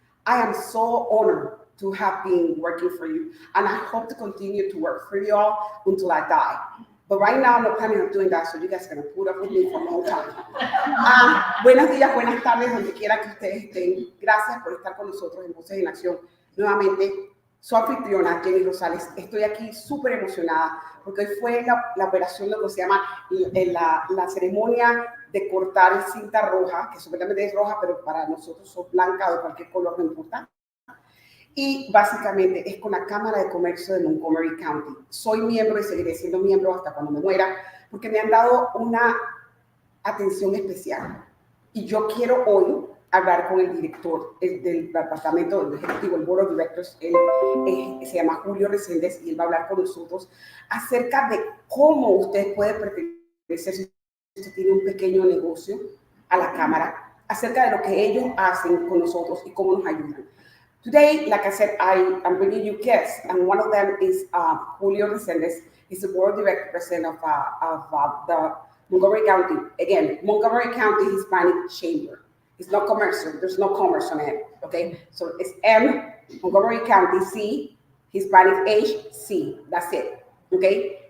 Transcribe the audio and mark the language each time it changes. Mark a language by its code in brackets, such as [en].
[en] I am so honored to have been working for you, and I hope to continue to work for you all until I die. But right now, I'm not planning on doing that, so you guys are going to put up with me for a long time. [es] Buenos días, buenas tardes, donde quiera que ustedes estén. Gracias por estar con nosotros en Voces en Acción. Nuevamente, su anfitriona, Jenny Rosales. Estoy aquí súper emocionada porque hoy fue la operación, lo que se llama la ceremonia de cortar cinta roja, que supuestamente es roja, pero para nosotros es blanca o de cualquier color, no importa. Y básicamente es con la Cámara de Comercio de Montgomery County. Soy miembro y seguiré siendo miembro hasta cuando me muera, porque me han dado una atención especial. Y yo quiero hoy hablar con el director del departamento del ejecutivo, el [en] Board of Directors. [es] Él se llama Julio Reséndez, y él va a hablar con nosotros acerca de cómo usted puede pertenecer, si usted tiene un pequeño negocio, a la Cámara, acerca de lo que ellos hacen con nosotros y cómo nos ayudan. [en] Today, like I said, I'm bringing you guests, and one of them is Julio Reséndez. He's the board director president of the Montgomery County, again, Montgomery County Hispanic Chamber. It's not commercial, there's no commerce on it, okay? So it's M, Montgomery County, C, Hispanic H, C, that's it, okay?